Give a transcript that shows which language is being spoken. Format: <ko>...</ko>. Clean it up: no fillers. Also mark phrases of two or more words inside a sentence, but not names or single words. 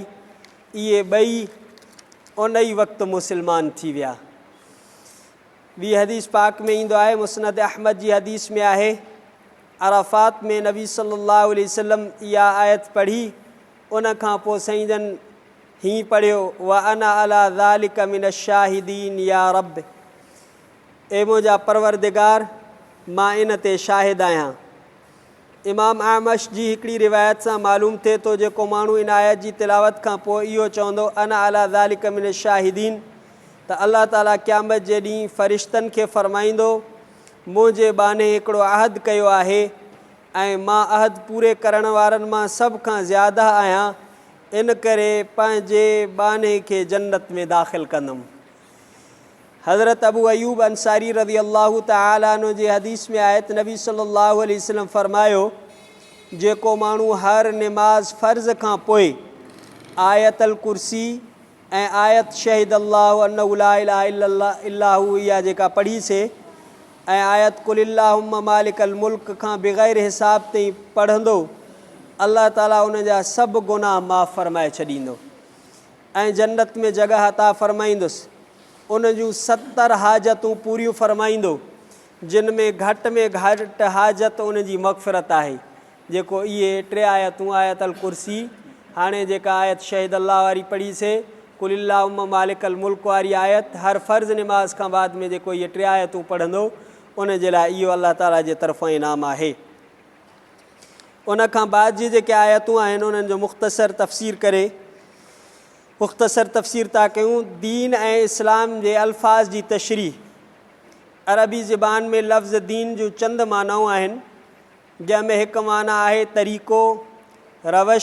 <sd>इहे ॿई उन ई वक़्तु मुस्लमान थी विया। ॿी हदीस पाक में ईंदो आहे, मुस्नद अहमद जी हदीस में आहे, अराफ़ात में नबी</sd> <ar>صلى الله عليه وسلم</ar> <sd>इहा आयत पढ़ी। उन खां पोइ साईं जन हीअं पढ़ियो</sd> <ar>وأنا على ذلك من الشاهدين يا رب,</ar> <sd>ए मुंहिंजा परवरदिगार मां इन ते शाहिद आहियां। इमाम आमश जी हिकिड़ी रिवायत सां मालूम थिए थो जेको माण्हू इन आयत जी तिलावत खां पोइ इहो चवंदो</sd> <ar>أنا على ذلك من الشاهدين</ar> <sd>त अल्लाह ताला क़यामत जे ॾींहुं फ़रिश्तनि खे फ़रमाईंदो मुंहिंजे बाने हिकिड़ो अहद कयो आहे ऐं मां अहद पूरे करण वारनि मां सभ खां ज़्यादा आहियां, इन करे पंहिंजे बाने खे जन्नत में दाख़िल कंदुमि। हज़रत अबू अयूब अंसारी</sd> <ar>رضي الله تعالى عنه</ar> <sd>जी हदीस में आहे त नबी</sd> <ar>صلى الله عليه</ar> <sd>वसल्लम फ़रमायो जेको माण्हू हर निमाज़ फ़र्ज़ खां पोइ आयतल कुर्सी ऐं आयत</sd> <ar>شهد الله أنه لا إله إلا الله</ar> <sd>इहा जेका पढ़ीसे ऐं आयत</sd> <ar>قل اللهم مالك الملك</ar> <sd>खां बग़ैर हिसाब ताईं पढ़ंदो, अल्लाह ताला उन जा सभु गुनाह माफ़ फ़रमाए छॾींदो ऐं जन्नत में जॻह अता फ़रमाईंदुसि। उन जूं 70 हाजतूं पूरियूं फ़रमाईंदो जिन में घटि हाजत उन जी मग़फ़िरत आहे। जेको इहे 3 आयतूं आयतल कुर्सी, हाणे जेका आयत</sd> <ar>شهد الله</ar> <sd>वारी पढ़ीसे,</sd> <ar>قل اللهم مالك الملك</ar> <sd>वारी आयत, हर फ़र्ज़ निमाज़ खां बाद में जेको इहे 3 आयतूं पढ़ंदो उन जे लाइ इहो अल्लाह ताला जे तरफ़ां इनाम आहे। उन खां बाद जी जेके आयतूं आहिनि उन्हनि जो मुख़्तसर तफ़सीर था कयूं। दीन ऐं इस्लाम जे अल्फाज़ जी तशरीह। अरबी ज़बान में लफ़्ज़ दीन जूं चंद मानाऊं आहिनि, जंहिंमें हिकु माना आहे तरीक़ो, रवश।</sd>